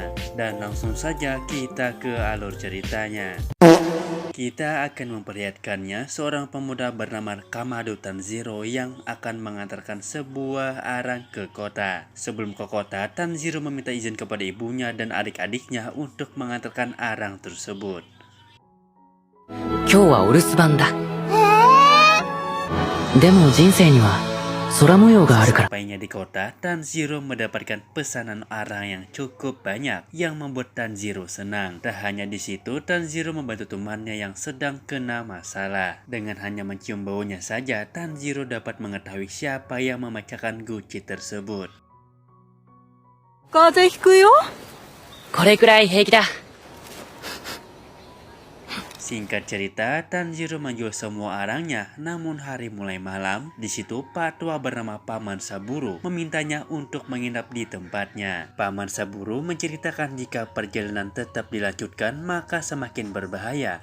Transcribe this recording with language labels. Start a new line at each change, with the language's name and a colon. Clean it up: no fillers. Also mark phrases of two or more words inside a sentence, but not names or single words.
Indonesian: Dan langsung saja kita ke alur ceritanya. Kita akan memperlihatkannya seorang pemuda bernama Kamado Tanjiro yang akan mengantarkan sebuah arang ke kota. Sebelum ke kota, Tanjiro meminta izin kepada ibunya dan adik-adiknya untuk mengantarkan arang tersebut.
Japanese: 今日はお留守番だ。でも人生には空模様があるから。
Indonesian: Sampainya di kota, Tanjiro mendapatkan pesanan arang yang cukup banyak yang membuat Tanjiro senang. Tak hanya di situ, Tanjiro membantu temannya yang sedang kena masalah. Dengan hanya mencium baunya saja, Tanjiro dapat mengetahui siapa yang memecahkan guci tersebut.
Japanese: 風邪ひくよ。これくらい平気だ。
Indonesian: Singkat cerita, Tanjiro menjual semua arangnya. Namun hari mulai malam, di situ Pak Tua bernama Paman Saburo memintanya untuk menginap di tempatnya. Paman Saburo menceritakan jika perjalanan tetap dilanjutkan maka semakin berbahaya.